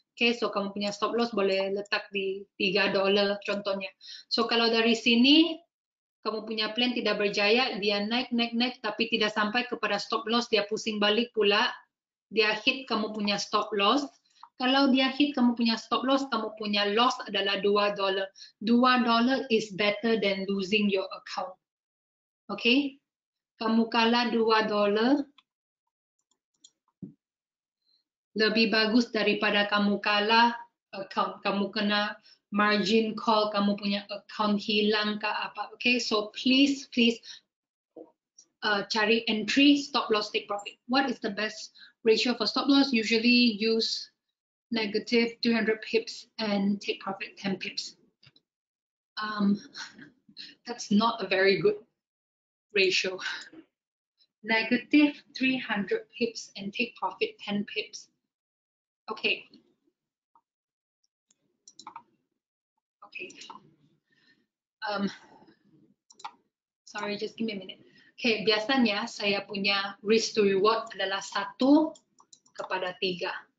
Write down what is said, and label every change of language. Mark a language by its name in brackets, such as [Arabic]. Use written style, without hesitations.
[Malay] Okay, so kamu punya stop loss boleh letak di $3 contohnya. So kalau dari sini kamu punya plan tidak berjaya, dia naik, tapi tidak sampai kepada stop loss, dia pusing balik pula, dia hit kamu punya stop loss. Kalau dia hit kamu punya stop loss, kamu punya loss adalah $2. [English] $2 is better than losing your account. [Malay] Okay? Kamu kalah $2 lebih bagus daripada kamu kalah account. Kamu kena margin call, kamu punya account hilang ke apa. Okay, so please cari entry, stop loss, take profit. [English] What is the best ratio for stop loss? Usually use negative 200 pips and take profit 10 pips. That's not a very good ratio. Negative 300 pips and take profit 10 pips. Okay. Sorry, just give me a minute. [Malay] Okay, biasanya saya punya [English] risk to reward [Malay] adalah 1:3.